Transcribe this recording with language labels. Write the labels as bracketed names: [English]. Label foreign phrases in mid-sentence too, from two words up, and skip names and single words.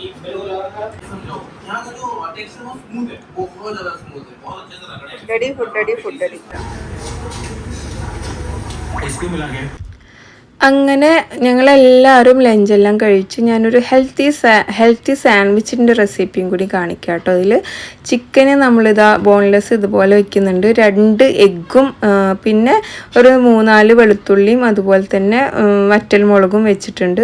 [Hindi] बिल्कुल समझो यहाँ का जो टेक्सचर बहुत स्मूथ है, बहुत ज़्यादा स्मूथ है, बहुत अच्छे से रगड़े हैं। डडी फुड इसको मिला के [Malayalam] അങ്ങനെ ഞങ്ങളെല്ലാവരും ലഞ്ചെല്ലാം കഴിച്ച് ഞാനൊരു [English] healthy sandwich [Malayalam] റെസിപ്പിയും കൂടി കാണിക്കാം കേട്ടോ. അതിൽ ചിക്കന് നമ്മളിതാ ബോൺലെസ് ഇതുപോലെ വയ്ക്കുന്നുണ്ട്. 2 എഗ്ഗും പിന്നെ ഒരു 3-4 വെളുത്തുള്ളിയും അതുപോലെ തന്നെ വറ്റൽമുളകും വെച്ചിട്ടുണ്ട്.